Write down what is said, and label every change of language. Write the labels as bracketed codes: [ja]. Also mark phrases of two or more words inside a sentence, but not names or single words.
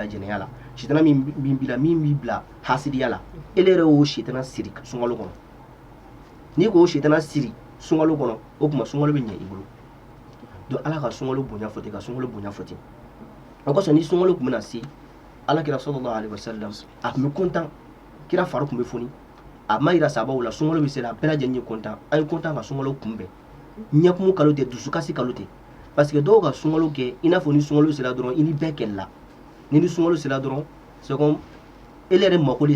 [bm] jɛnɛya la sitana min b'i la min b'i bila hasidiya la ele yɛrɛ y'o sitana siri sunkalo kɔnɔ n'i k'o sitana siri sunkalo kɔnɔ o tuma sunkalo bɛ ɲɛ i bolo donc ala ka sunkalo bonya fɔ ten ka sunkalo bonya fɔ ten o kosɔn ni sunkalo tun bɛna se ala kira [ar] صلى الله عليه وسلم [bm] a tun bɛ kontan kira fari tun bɛ foni a ma yira sababu la sunkalo bɛ se la bɛɛ lajɛlen ye kontan an ye kontan ka sunkalo kunbɛn ɲɛkumu kalo tɛ dusukasi kalo tɛ [fr] parce que [bm] dɔw ka sunkalo kɛ i n'a fɔ ni sunkalo sera dɔrɔn i ni bɛɛ kɛlɛla ni sunkalo sera dɔrɔn [fr] c'est comme [bm] ele yɛrɛ mako de